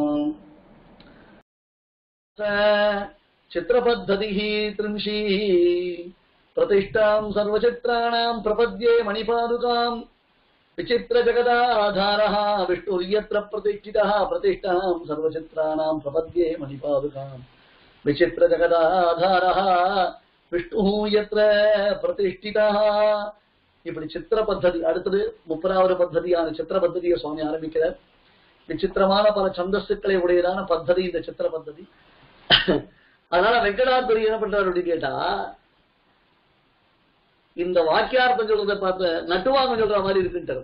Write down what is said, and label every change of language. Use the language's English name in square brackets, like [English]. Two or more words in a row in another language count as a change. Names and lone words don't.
[Sanskrit] चित्रपद्धतिः त्रिंशी प्रतिष्ठां सर्वचित्राणां प्रपद्ये मणिपादुकां विचित्र जगदाधारः विष्णुर्यत्र प्रतिष्ठितः प्रतिष्ठां सर्वचित्राणां प्रपद्ये मणिपादुकां विचित्र जगदाधारः विष्णुः यत्र प्रतिष्ठितः [Tamil] இப்படி சித்திர பத்ததி. அடுத்தது 30வது பத்ததியான சித்திர பத்ததியை சுவாமி ஆரம்பிக்கிறார். விசித்திரமான பல சந்தஸ்துக்களை உடையதான பத்ததி இந்த சித்திர பத்ததி. அதனால வெங்கடாத்ரி என்ன பண்றாரு அப்படின்னு கேட்டா, இந்த வாக்கியார்த்தம் சொல்றதை பார்த்த நட்டுவாங்கம் சொல்ற மாதிரி இருக்குன்றது.